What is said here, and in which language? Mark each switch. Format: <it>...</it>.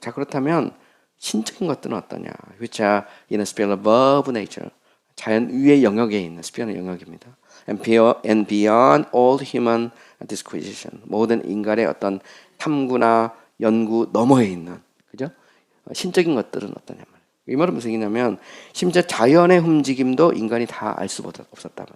<ko>자, 그렇다면 신적인 것들은 어떠냐?</ko> <en>Which are in a sphere above nature.</en> <ko>자연 위의 영역에 있는 스피어는 영역입니다.</ko> <en>And beyond all human disquisition.</en> <ko>모든 인간의 어떤 탐구나 연구 너머에 있는, 그죠? 신적인 것들은 어떠냐 말이에요. 이 말은 무슨 얘기냐면 심지어 자연의 움직임도 인간이 다 알 수가 없었다.</ko>